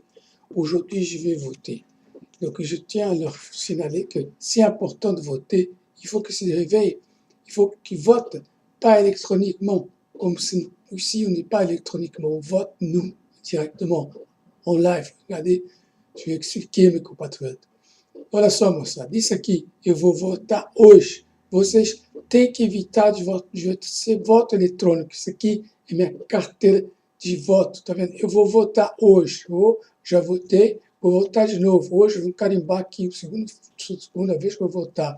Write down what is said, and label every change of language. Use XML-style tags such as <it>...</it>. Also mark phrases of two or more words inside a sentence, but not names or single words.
<fr>Aujourd'hui, je vais voter. Donc, je tiens à leur signaler que c'est important de voter. Il faut qu'ils se réveillent. Il faut qu'ils votent, pas électroniquement. Comme si, ici, on n'est pas électroniquement. On vote, nous, directement, en live. Regardez, je vais expliquer à mes compatriotes.</fr> <pt>Olha só, moçada, isso aqui eu vou votar hoje. Vocês têm que evitar de ser voto eletrônico. Isso aqui é minha carteira de voto, tá vendo? Eu vou votar hoje. Já votei, vou votar de novo. Hoje eu vou carimbar aqui, segunda vez que eu vou votar.</pt>